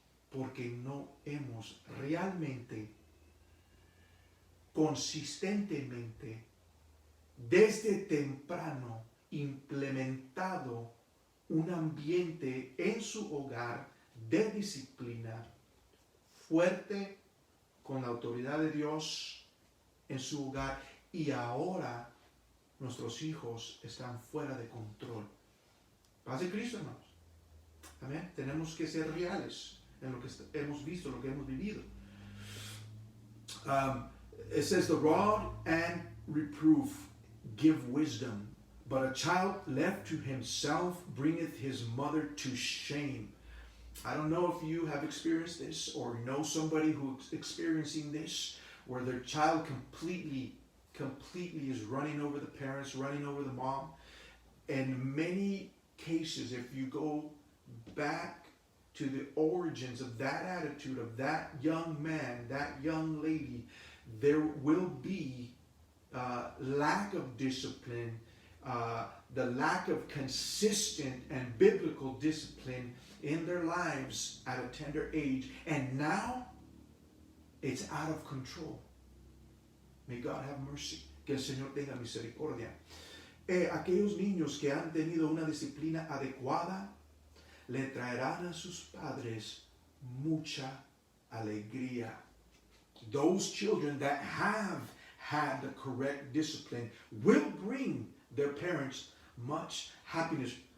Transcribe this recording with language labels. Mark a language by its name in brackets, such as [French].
[Spanish] Porque no hemos realmente, consistentemente, desde temprano, implementado un ambiente en su hogar de disciplina fuerte, con la autoridad de Dios en su hogar, y ahora nuestros hijos están fuera de control. Paz de Cristo, hermanos. Amén. Tenemos que ser reales en lo que hemos visto, lo que hemos vivido. [English] It says, the rod and reproof give wisdom, but a child left to himself bringeth his mother to shame. I don't know if you have experienced this or know somebody who's experiencing this, where their child completely is running over the parents, running over the mom. In many cases, if you go back to the origins of that attitude of that young man, that young lady, there will be lack of discipline, the lack of consistent and biblical discipline in their lives at a tender age, and now it's out of control. May God have mercy. [Spanish] Que el Señor tenga misericordia. Aquellos niños que han tenido una disciplina adecuada le traerán a sus padres mucha alegría. [English] Those children that have had the correct discipline will bring their parents much happiness.